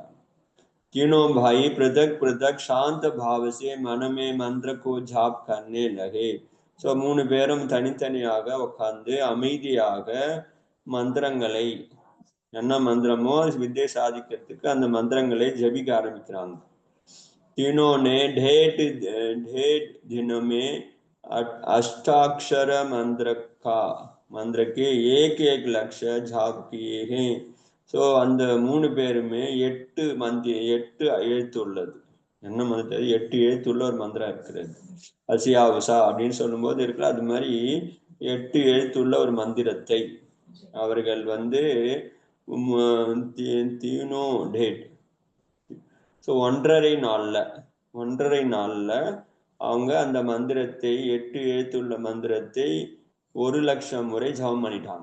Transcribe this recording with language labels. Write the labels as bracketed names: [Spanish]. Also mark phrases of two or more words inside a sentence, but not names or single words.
[Hindi] तीनों भाई पृथक पृथक शांत भाव से मन में मंत्र को जाप करने लगे. [Tamil] ஸோ 3 பேரும் தனித்தனியாக உட்கார்ந்து அமைதியாக மந்திரங்களை, என்ன மந்திரமோ வித்தை சாதிக்கிறதுக்கு அந்த மந்திரங்களை ஜபிக்க ஆரம்பிக்கிறாங்க. [Hindi] तीनों ने ढेर दिनों में अष्टाक्षर मंत्र के एक लक्ष्य जाप किए हैं. [Tamil] ஸோ அந்த 3 பேருமே 8 எழுத்து உள்ளது. என்ன மந்திரம்? 8 எழுத்துள்ள ஒரு மந்திரம் இருக்கிறது. அசியா உஷா அப்படின்னு சொல்லும் போது இருக்குல்ல, அது மாதிரி 8 எழுத்துள்ள ஒரு மந்திரத்தை அவர்கள் வந்து தீனோ டேட், ஸோ 1.5 நாள்ல அவங்க அந்த மந்திரத்தை 8 எழுத்துள்ள மந்திரத்தை 1,00,000 முறை ஜபம் பண்ணிட்டாங்க.